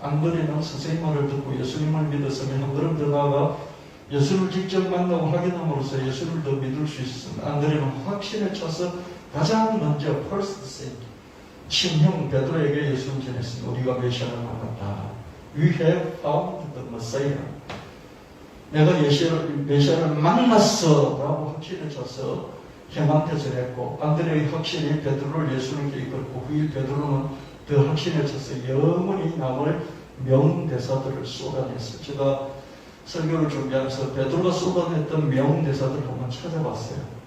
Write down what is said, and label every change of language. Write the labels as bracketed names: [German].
[Korean] 안드레는 스승의 말을 듣고 예수님을 믿었으면 한 걸음 더 나아가 예수를 직접 만나고 확인함으로써 예수를 더 믿을 수 있었습니다. 안드레는 확신에 차서 가장 먼저 [English] first sin, [Korean] 친형 베드로에게 예수를 전했습니다. 우리가 메시아를 만났다. [English] We have found the Messiah. [Korean] 내가 메시아를 만났어 라고 확신에 차서 형한테 전했고, 안드레의 확신이 베드로를 예수님께 이끌고 후일 베드로는 그 확신에 차서 영원히 남을 명대사들을 쏟아냈어요. 제가 설교를 준비하면서 베드로가 쏟아냈던 명대사들을 한번 찾아봤어요.